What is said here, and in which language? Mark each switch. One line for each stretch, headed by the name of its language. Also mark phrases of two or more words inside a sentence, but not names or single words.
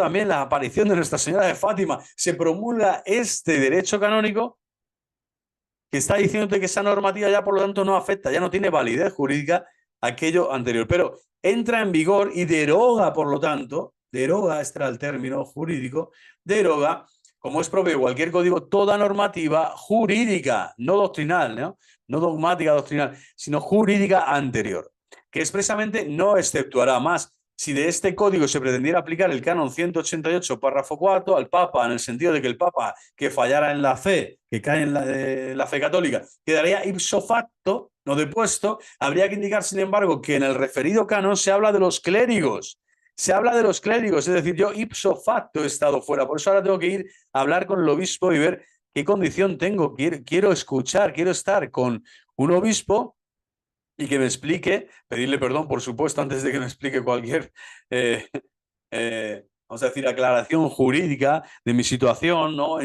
Spanish: También la aparición de Nuestra Señora de Fátima. Se promulga este derecho canónico que está diciéndote que esa normativa ya por lo tanto no afecta, ya no tiene validez jurídica aquello anterior, pero entra en vigor y deroga, por lo tanto, deroga, este era el término jurídico, deroga, como es propio de cualquier código, toda normativa jurídica, no doctrinal, no dogmática doctrinal, sino jurídica anterior, que expresamente no exceptuará más. Si de este código se pretendiera aplicar el canon 188, párrafo 4, al Papa, en el sentido de que el Papa que fallara en la fe, que cae en la fe católica, quedaría
Latin: ipso facto,
Spanish: no depuesto, habría que indicar, sin embargo, que en el referido canon se habla de los clérigos. Se habla de los clérigos, es decir, yo
Latin: ipso facto
Spanish: he estado fuera, por eso ahora tengo que ir a hablar con el obispo y ver qué condición tengo. Quiero escuchar, quiero estar con un obispo y que me explique, pedirle perdón, por supuesto, antes de que me explique cualquier, vamos a decir, aclaración jurídica de mi situación, ¿no?